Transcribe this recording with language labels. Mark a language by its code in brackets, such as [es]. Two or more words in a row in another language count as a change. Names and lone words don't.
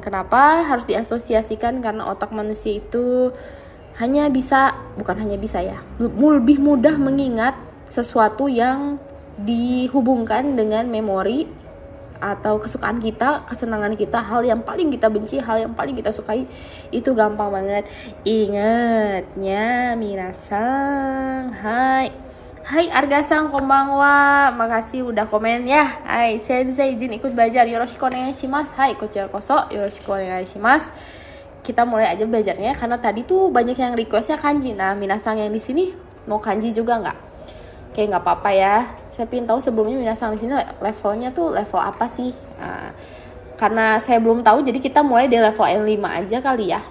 [id] Kenapa harus diasosiasikan? Karena otak manusia itu bukan hanya bisa ya, lebih mudah mengingat sesuatu yang dihubungkan dengan memori atau kesukaan kita, kesenangan kita, hal yang paling kita benci, hal yang paling kita sukai, itu gampang banget ingatnya. [ja] みなさん、はい、Argasang、こんばんは. [id] Makasih udah komen ya. Hai Sensei, izin ikut belajar. [ja] よろしくお願いします。はい、こちらこそよろしくお願いします. [id] Kita mulai aja belajarnya karena tadi tuh banyak yang requestnya kanji. Nah, minasang yang di sini mau kanji juga nggak? Oke, nggak apa-apa ya. Saya pengen tahu sebelumnya minasang di sini levelnya tuh level apa sih? Nah, karena saya belum tahu, jadi kita mulai di level N5 aja kali ya.